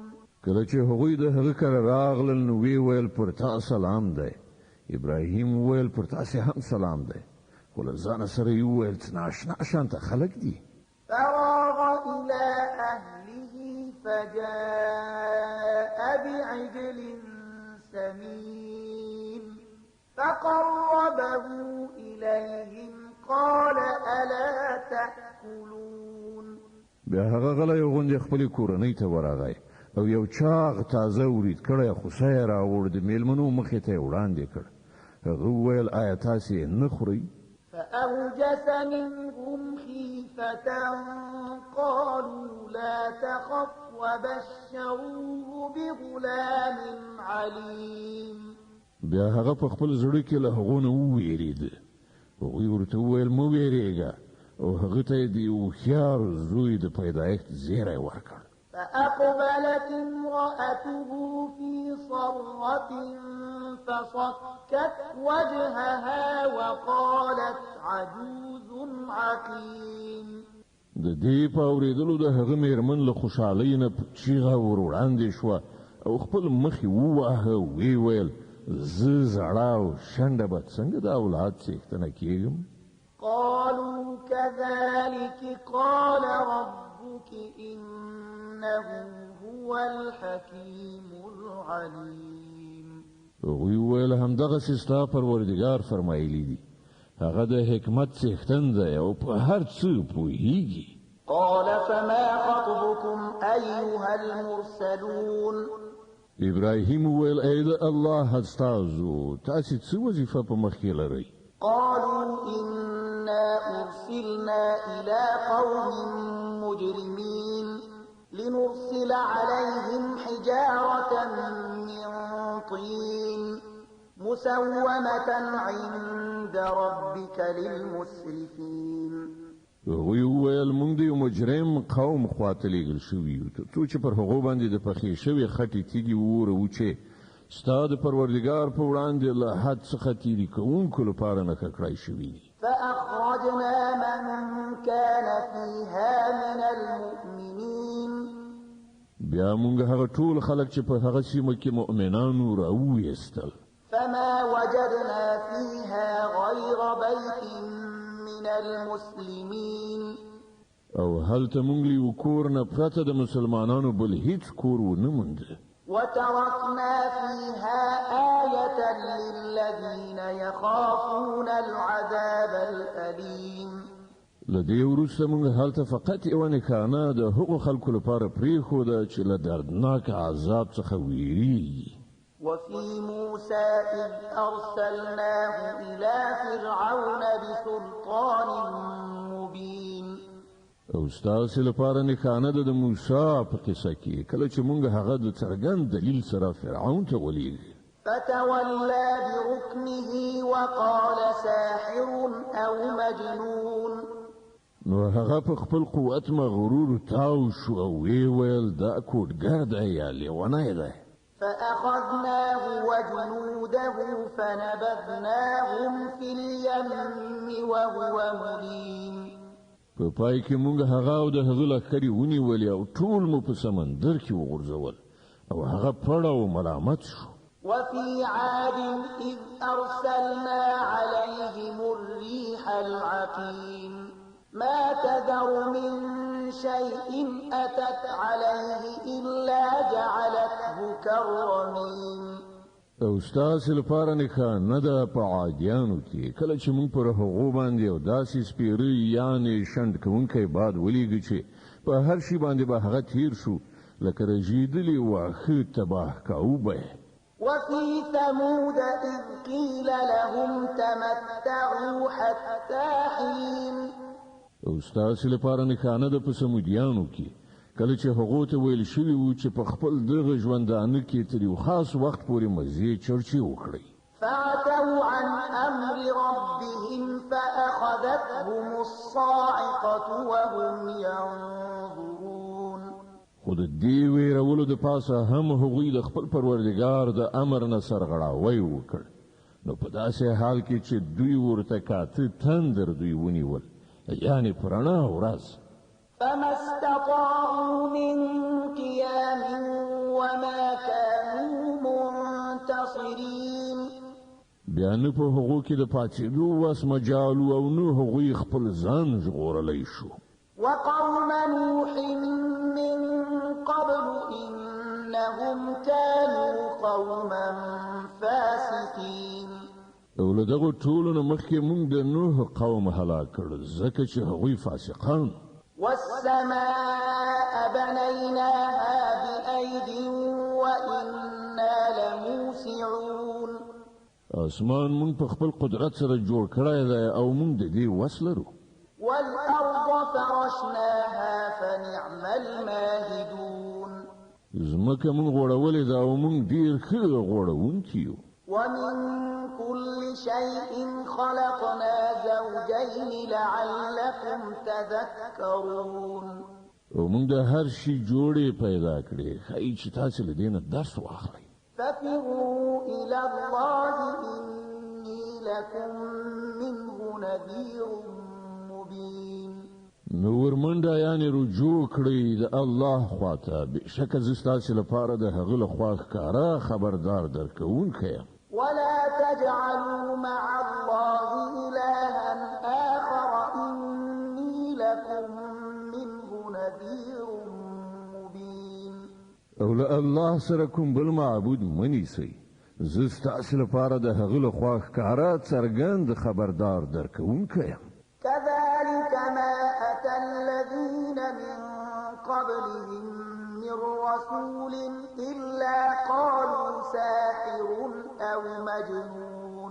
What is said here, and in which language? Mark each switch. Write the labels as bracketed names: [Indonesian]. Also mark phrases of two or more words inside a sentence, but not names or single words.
[Pashto] کله چې هغوی د هغه کره راغلل نو وی ویل پر تا سلام دی ابراهیم ویل پر تاسې هم سلام دی خو له ځانه سره یې وویل چې ناشنا شانته خلک دي [Arabic] فراغ إلى أهله فجاء بعجل سمين فقربه إليهم قال ألا تأكلون [Pashto] بیا هغه غلی غوندې خپلې کورنۍ ته ورغی او یو چاغ تازه ورید کړی خوسه یې راوړ د میلمنو مخې ته یې وړاندې کړ هغه وویل آیا تاسې نه خورئ [Arabic] فأوجس منهم خيفة قالوا لا تخف وبشروه بغلام عليم [Pashto] بیا هغه په خپل زړه کې له هغو نه وویرېد هغوی ورته وویل مه ویرېږه او هغه ته یې د هوښیار زوی د پیدایښت زیری ورکړ [Arabic] فأقبلت امرأته في صرة فصكت وجهها وقالت عجوز عقيم [Pashto] د دې په اورېدلو د هغه میرمن له خوشحالۍ نه چیغه ور وړاندې شوه او خپل مخ یې وواهه ویې ویل زه زړه او شنډه به څنګه د اولاد څښتنه کېږم [Arabic] قالوا كذلك قال ربك إنه هو الحكيم العليم [Pashto] هغوی وویل همدغسې ستا پروردګار فرمایلی دي هغه د حکمت څښتن دی او په هر څه پوهیږي [Arabic] قال فما خطبكم أيها المرسلون [Pashto] ابراهیم وویل ای د الله استازو تاسې څه وظیفه په مخ کې لرئ [Arabic] قالوا إنا أرسلنا إلى قوم مجرمين لنرسل عليهم حجارة من طين مسومة عند ربك للمسرفين [Pashto] هغوی وویل موږ د یو مجرم قوم خواته لیږل شوي یو تر څو چې پر هغو باندې د پخې شوې خټې تیږې وورو چې ستا د پروردګار په وړاندې له حد څخه تیري کوونکو لپاره نښه کړای شوي دي. [Arabic] فأخرجنا من كان فيها من المؤمنين [Pashto] بیا موږ هغه ټول خلک چې په هغه سیمه کې مؤمنانو راوویستل. [Arabic] فما وجدنا فيها غير بيت من المسلمين [Pashto] او هلته موږ له یو کور نه پرته د مسلمانانو بل هیڅ کور ونه موند. [Arabic] وتركنا فيها آية للذين يخافون العذاب الأليم [Pashto] لدې وروسته موږ هلته فقط یو نښانه د هغو خلکو لپاره پرېښوده چې له دردناک عذاب څخه ویریږي. [Arabic] وفي موسى إذ أرسلناه إلى فرعون بسلطان مبين [Pashto] او ستاسو لپاره نښانه ده د موسی په قصه کې کله چې موږ هغه د څرګند دلیل سره فرعون ته ولېږه. [Arabic] فتولى بركنه وقال ساحر أو مجنون [Pashto] نو هغه په خپل قوت مغرور تاو شو او ویل دا کوډګر دی یا لیونی دی. [Arabic] فأخذناه وجنوده فنبذناهم في اليم وهو مليم [Pashto] په پای کې موږ هغه او د هغه لښکرې ونیولې او ټول مو په سمندر کې وغورځول او هغه پړ او ملامت شو. [Arabic] وفي عاد إذ أرسلنا عليهم الريح العقيم ما تذر من شيء أتت عليه إلا جعلته كالرميم [Pashto] او ستاسو لپاره نښانه ده په عادیانو کې کله چې موږ پر هغو باندې یو داسې سپیری یعنې شنډ کوونکی باد ولیږه چې په هر شي باندې به هغه تیر شو لکه رژېدلي واښه تباه کوو. [Arabic] وفي ثمود إذ قيل لهم تمتعوا حتى حين [Pashto] او ستاسو لپاره نښانه ده په سمودیانو کې کله چې هغو ته ویل شوي وو چې په خپل دغه ژوندانه کې تر یو خاص وخت پورې مزې چرچې وکړئ. [Arabic] فعتوا عن أمر ربهم فأخذتهم الصاعقة وهم ينظرون [Pashto] خو د دې ویرولو د پاسه هم هغوی د خپل پروردګار د امر نه سرغړاوی وکړ. نو په داسې حال کې چې دوی ورته کاته تندر دوی ونیول یعنی پرانا ورځ. [Arabic] فما استطاعوا من قيام وما كانوا منتصرين [Pashto] بیا نه په هغو کې د پاتېدو وس مجالو او نه هغوی خپل ځان ژغورلی شو. [Arabic] وقوم نوح من قبل إنهم كانوا قوما فاسقين [Pashto] او له دغو ټولو نه مخکې موږ د نوح قوم هلاک کړ ځکه چې هغوی فاسقان. [Arabic] والسماء بنيناها بأيد وإنا لموسعون [Pashto] اسمان مونږ په خپل قدرت سره جوړ کړی دی او مونږ د دې وس لرو. [Arabic] والأرض فرشناها فنعم الماهدون [Pashto] ځمکه مونږ غوړولې ده او مونږ ډېر ښه غوړونکي یو. [Arabic] ومن كل شيء خلقنا زوجين لعلكم تذكرون [Pashto] او مونږ د هر شي جوړې پیدا کړې ښایي چې تاسو له دې نه درس واخلئ. [Arabic] ففروا إلى الله إني لكم منه نذير مبين [Pashto] نو ورمنډه یعنې رجوع کړئ د الله خواته بېشکه زه ستاسو لپاره د هغه له خوا ښکاره خبردار درکوونکی یم. [Arabic] ولا تجعلوا مع الله إلها آخر إني لكم منه نذير مبين [Pashto] او له الله سره کوم بل معبود منیسئ زه ستاسو لپاره د هغه له خوا ښکاره څرګند خبردار درکوونکی یم. [Arabic] كذلك ما أتى الذين من قبلهم من رسول إلا قالوا ساحر أو مجنون